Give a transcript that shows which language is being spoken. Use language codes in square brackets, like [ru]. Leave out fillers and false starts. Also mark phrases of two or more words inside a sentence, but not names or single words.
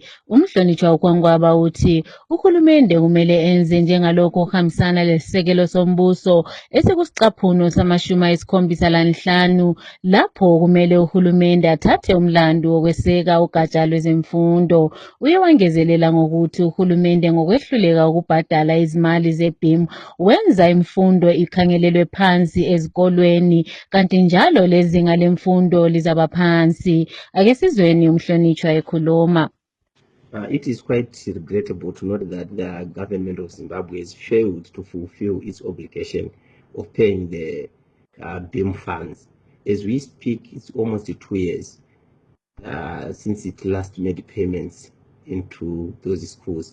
[nd] Umhlonitshwa uKwangwaba uthi uhulumende kumele enze njengalokho okuhambisana lesisekelo sombuso esekusiqaphuno sama-75 lapho kumele uhulumende athathe umlando wokweseka ugatsha lwezemfundo. Uye wangezelela ngokuthi uhulumende ngokwehluleka ukubhadala izimali ze-BEAM wenza imfundo ikhangelelwe phansi ezikolweni kanti njalo lezinga lemfundo lizaba phansi. Ake sizweni umhlonitshwa ekhuluma. [en] It is quite regrettable to note that the government of Zimbabwe has failed to fulfill its obligation of paying the BEAM funds. As we speak, it's almost 2 years since it last made payments into those schools.